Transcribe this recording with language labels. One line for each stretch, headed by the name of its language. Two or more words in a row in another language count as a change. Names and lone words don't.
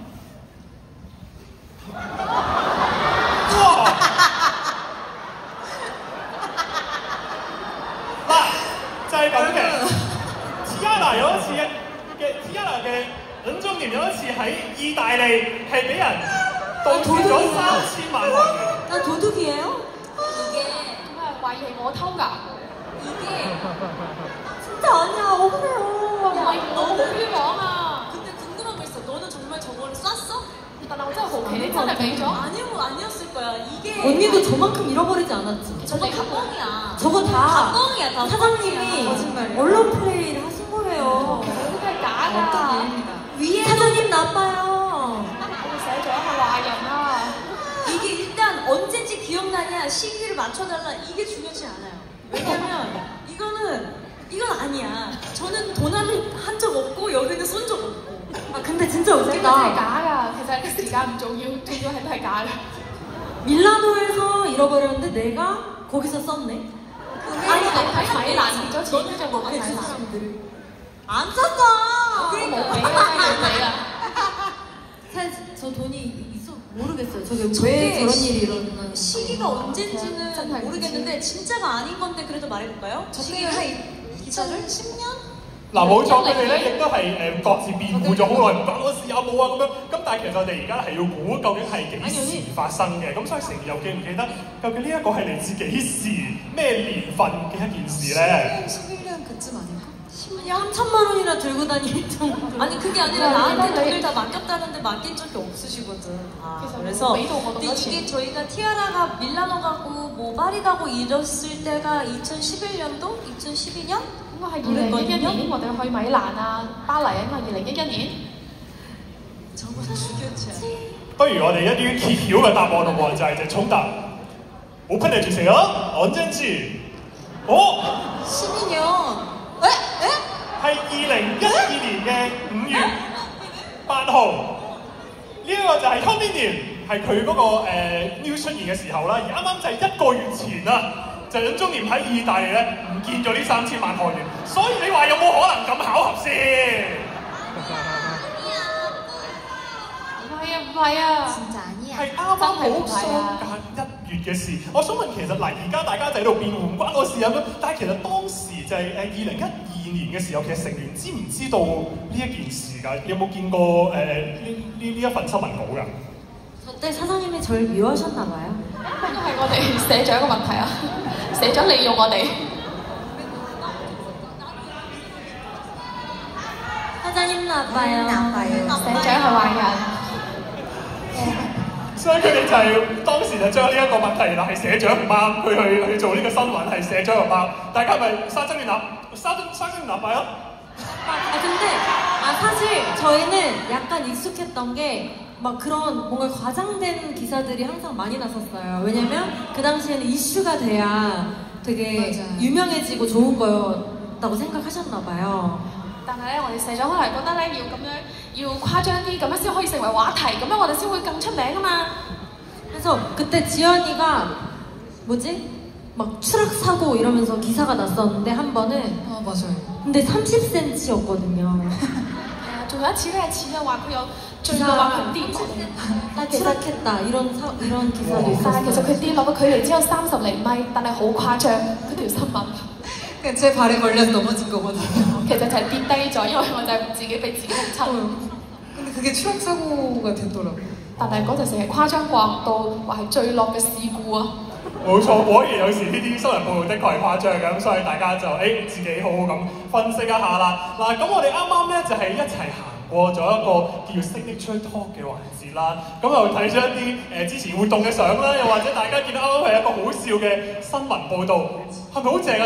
Cantonese: 哇！嗱，就係咁嘅。Tiara 有一次嘅 Tiara 嘅尹宗年有一次喺意大利係俾人盜竊咗3000萬元。
Korean: 나 도둑이에요? 이게
Cantonese: 咁啊，懷疑係我偷㗎。
Korean: 진짜 아니야 억울해요.
Cantonese: 唔係我好冤枉啊！
Korean: 근데 궁금한 거 있어. 너는 정말 저거를 쐈어?
Cantonese: 但係我真係好奇，你真係俾咗？
Korean: 아니었을 거야. 이게 언니도 저만큼 잃어버리지 않았지. 저거 다 뻥이야. 저거 다 뻥이야. 다 사장님이 거짓말이야. 언론 플레이를 하신 거예요.
Cantonese: 其實呢啲係假㗎。
Korean: 어떤 일입니다. 위에 사장님 나빠요.
Cantonese: 我哋寫咗係壞人啊！
Korean: 이게 일단 언제인지 기억나냐 시기를 맞춰달라 이게 중요치 않아요. 왜냐면 이건 아니야. 저는 도난을 한 적 없고 여기는 쏜 적 없고. 아 근데 진짜
Cantonese: 呢個真係
Korean: 웃기다.
Cantonese: 假㗎，其實啲時間唔重要，重要係都係假嘅。
Korean: 밀라노에서 잃어버렸는데 내가 거기서 썼네.
Cantonese: 아니 喺米蘭跌咗錢，跟住冇喺米蘭。
Korean: 사람들을 안 썼어.
Cantonese: 冇俾啊，真係俾啊！
Korean: 사실 저 돈이 있어 모르겠어요. 저게 왜 저런 일이 일어나는 시기가 언젠지는 진짜 모르겠는데 진짜가 아닌 건데 그래도 말해볼까요? 저게 한 2010년?
Cantonese: 嗱冇錯，佢哋咧亦都係各自辯護咗好耐，唔關我事有冇啊咁樣。咁但係其實我哋而家係要估究竟係幾時發生嘅。咁所以成員又記唔記得究竟呢一個係嚟自幾時、咩年份嘅一件事咧？
Korean: 11년 그쯤 아닐까? 야, 3천만 원이나 들고 다닐 정도. 아니 그게 아니라 나한테 돈을 다 맡겼다는데 맡긴 적이 없으시거든. 그래서 근데 이게 저희가 티아라가 밀라노 가고 뭐 파리 가고 이랬을 때가 2011년도? 2012년?
Cantonese: 應該係2011年，我哋去米蘭啊、巴黎啊，應該係2011年。
Korean: 저보다 죽였지.
Cantonese: 不如我哋一啲揭曉嘅答案咯喎，就係
Korean: 정답 오픈해주세요. 언젠지. 12년.
Cantonese: 係2012年嘅5月8號，呢一個就係현빈님係佢嗰個news 出現嘅時候啦，而啱啱就係1個月前啦，就任中年喺意大利咧唔見咗呢3000萬韓元，所以你話有冇可能咁巧合先？唔係啊，
Korean: 진짜 아니야.
Cantonese: 係啱啱好相隔1月嘅事。我想問其實嗱，而家大家就喺度辯護唔關我事咁樣，但係其實當時就係2012年嘅時候，其實成員知唔知道呢一件事㗎？有冇見過呢一份新聞稿㗎？
Korean: 그때 사장님이 저를 미워하셨나 봐요.
Cantonese: 應該係我哋社長嘅問題啊，社長利用我哋。
Korean: 사장님 나빠요.
Cantonese: 社長係壞人。所以佢哋就係當時就將呢一個問題，原來係社長唔啱，佢去做呢個新聞係社長唔啱，大家咪
Korean: 사장님 나빠요? 근데 사실 저희는 약간 익숙했던 게 막 그런 뭔가 과장된 기사들이 항상 많이 났었어요. 왜냐면 그 당시에는 이슈가 돼야 되게 맞아요. 유명해지고 좋은 거였다고 생각하셨나 봐요.
Cantonese: 但係咧，我哋社長可能覺得咧要咁樣要誇張啲，咁樣先可以成為話題，咁樣我哋先會更出名啊嘛。
Korean: 그래서 그때 지연이가 뭐지? 막 추락 사고 이러면서 기사가 났었는데 한 번은 맞아요. 근데 30cm였거든요.
Cantonese: 仲有一次咧，似啊話佢有墜落話佢跌落，
Korean: 추락했다 이런 기사도
Cantonese: 但係其實
Korean: 있었어요.
Cantonese: 佢跌落嘅距離只有30厘米，但係好誇張嗰條新聞。
Korean: 그냥 제 발에 걸려서 넘어진 거거든요.
Cantonese: 其實就係跌低咗，因為我就係自己俾自己嚇親。
Korean: 근데 그게 추락 사고가 됐더라고요.
Cantonese: 但係嗰陣時係誇張過到話係墜落嘅事故啊！冇錯，果然有時呢啲新聞報導的確係誇張嘅，咁所以大家就自己好好咁分析一下啦。嗱，咁我哋啱啱咧就係一齊行過咗一個叫 Signature Talk 嘅環節啦，咁又睇咗一啲之前活動嘅相啦，又或者大家見到啱啱係一個好笑嘅新聞報導，係咪好正啊？